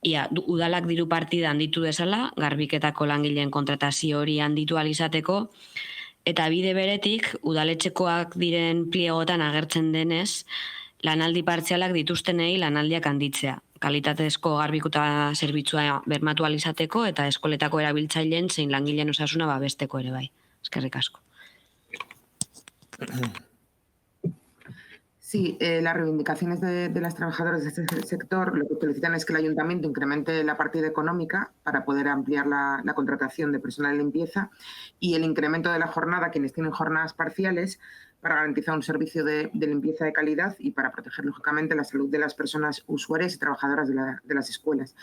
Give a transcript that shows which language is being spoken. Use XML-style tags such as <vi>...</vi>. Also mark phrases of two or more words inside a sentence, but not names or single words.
<eu>udalak diru partida handitu dezala, garbiketako langileen kontratazio hori handitu alizateko, eta bide beretik, udaletxekoak diren pliegotan agertzen denez, lanaldi partzialak dituztenei lanaldiak handitzea. Kalitatezko garbikuta zerbitzua bermatu alizateko eta eskoletako erabiltzaileen zein langileen osasuna babesteko ere bai. Eskerrik asko.</eu> <es>Sí, las reivindicaciones de las trabajadoras de este sector lo que solicitan es que el ayuntamiento incremente la partida económica para poder ampliar la contratación de personal de limpieza y el incremento de la jornada a quienes tienen jornadas parciales para garantizar un servicio de limpieza de calidad y para proteger, lógicamente, la salud de las personas usuarias y trabajadoras de las escuelas.</es>